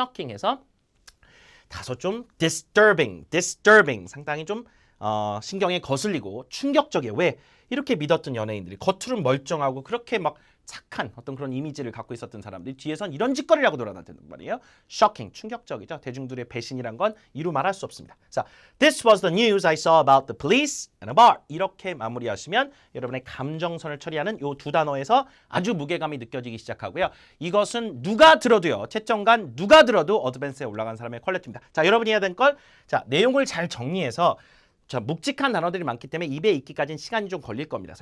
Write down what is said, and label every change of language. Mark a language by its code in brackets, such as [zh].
[ko] 해서 다소 좀 disturbing. 상당히 좀 신경에 거슬리고 충격적이에요. 왜? 이렇게 믿었던 연예인들이 겉으로는 멀쩡하고 그렇게 막 착한 어떤 그런 이미지를 갖고 있었던 사람들이 뒤에선 이런 짓거리를 하고 돌아다녔단 말이에요. shocking, 충격적이죠. 대중들의 배신이란 건 이루 말할 수 없습니다. [en] 자, this was the news I saw about the police and a bar. [ko] 이렇게 마무리하시면 여러분의 감정선을 처리하는 이 두 단어에서 아주 무게감이 느껴지기 시작하고요. 이것은 누가 들어도요. 채점관 누가 들어도 어드밴스에 올라간 사람의 퀄리티입니다. 자, 여러분이 해야 될 걸, 자, 내용을 잘 정리해서 자, 묵직한 단어들이 많기 때문에 입에 익기까지는 시간이 좀 걸릴 겁니다.